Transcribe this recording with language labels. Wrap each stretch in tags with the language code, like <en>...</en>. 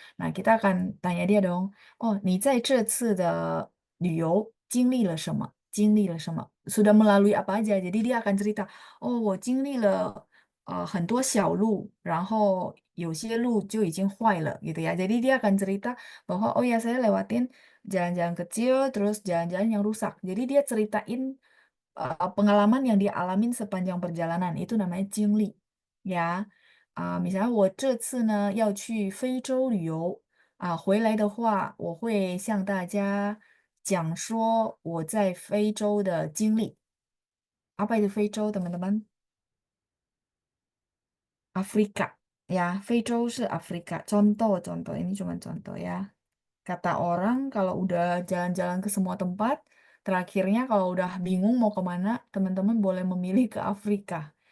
<id>Nah, kita akan tanya dia dong, oh,</id> <zh>你在这次的旅游经历了什么？经历了什么？</zh> <id>Sudah melalui apa aja? Jadi dia akan cerita, oh,</id> <zh>我经历了很多小路，然后有些路就已经坏了</zh> <id>gitu ya. Jadi dia akan cerita bahwa oh ya saya lewatin jalan-jalan kecil terus jalan-jalan yang rusak. Jadi dia ceritain pengalaman yang dia alamin sepanjang perjalanan itu namanya jingli ya. misalnya</id> <zh>我这次呢要去非洲旅游回来的话我会向大家讲说我在非洲的经历。</zh> <id>Apa itu 非洲 teman-teman? Afrika ya,</id> <zh>非洲 是</zh> <id>Afrika. Contoh ini cuma contoh ya. Kata orang kalau udah jalan-jalan ke semua tempat, terakhirnya kalau udah bingung mau kemana, teman-teman boleh memilih ke Afrika.</id>